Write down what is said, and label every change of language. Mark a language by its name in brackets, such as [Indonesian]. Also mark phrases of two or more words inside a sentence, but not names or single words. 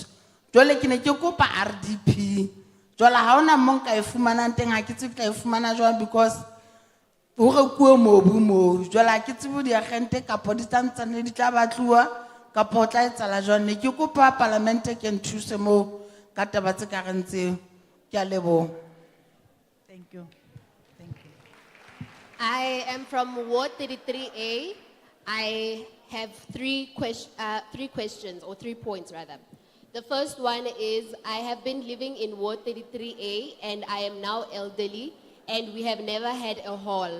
[Southern Sotho] Jwale ke ne ke kopa RDP, jwale ha ona mo nka e fumanang teng, ha ke tsebe ka e fumana jwang because ho rekuwe mobu moo. Jwale ha ke tsebe diagente kapo di tsantsane di tla batluwa kapo ho tla etsahala jwang. Ne ke kopa parliament ke nthuse moo ka taba tse ka reng tseo. Ke a leboha. [English] Thank you. Thank you. I am from Ward 33A. I have three questions, or 3 points rather. The first one is, I have been living in Ward 33A and I am now elderly and we have never had a hall.